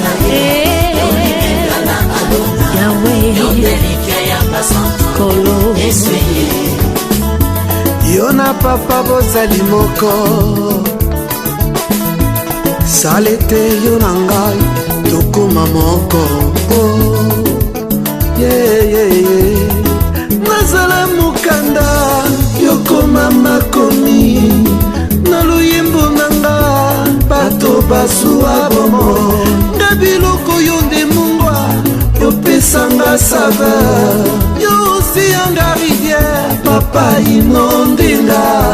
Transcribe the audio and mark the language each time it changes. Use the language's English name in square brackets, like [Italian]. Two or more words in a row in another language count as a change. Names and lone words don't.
[Lingala] Eh, Yawe. Kolo. Yo na papa bozali moko, sale te yo na ngai, tokoma moko. [English] Oh, yeah, yeah, yeah. [Lingala] Nazala mokanda, yo koma makomi, na loyembo na nga, bato basuwa bomo. Nga biloko yo nde mungwa, yo pesanga saveur, yo osiyanga rivière, papa inondenga.